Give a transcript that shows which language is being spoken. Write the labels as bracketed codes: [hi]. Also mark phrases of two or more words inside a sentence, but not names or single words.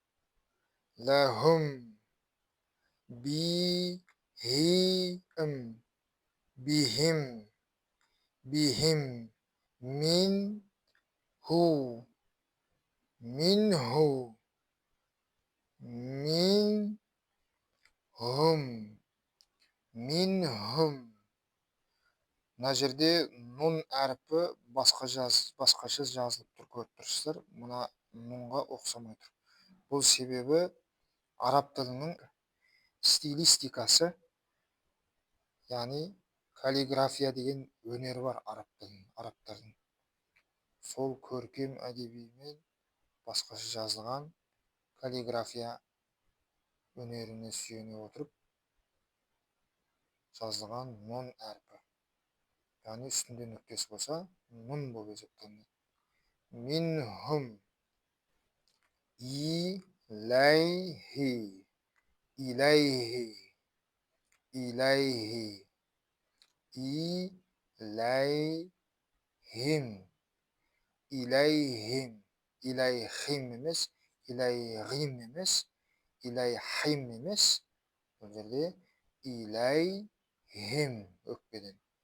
[ar] لهم بهم بهم بهم من هو منه منهم منهم. [kk] мына жерде нұн әріпі басқаша жазылып тұр, көріп тұрсыздар. Мына нұнға ұқсамай тұр. Бұл себебі араб тілінің стилистикасы, яғни каллиграфия деген өнері бар арабтардың. Сол көркем әдебимен басқаша жазылған каллиграфия өнеріне сүйене отырып жазылған нұн әрпі. Яғни үстінде нүктесі болса, нұн болып есептелінеді. [ar] منهم إليه إليه إليه إليهم إليهم إليهم емес, илайхим емес, илайхим емес. [kk] Бұл жерде илайхим өкпеден.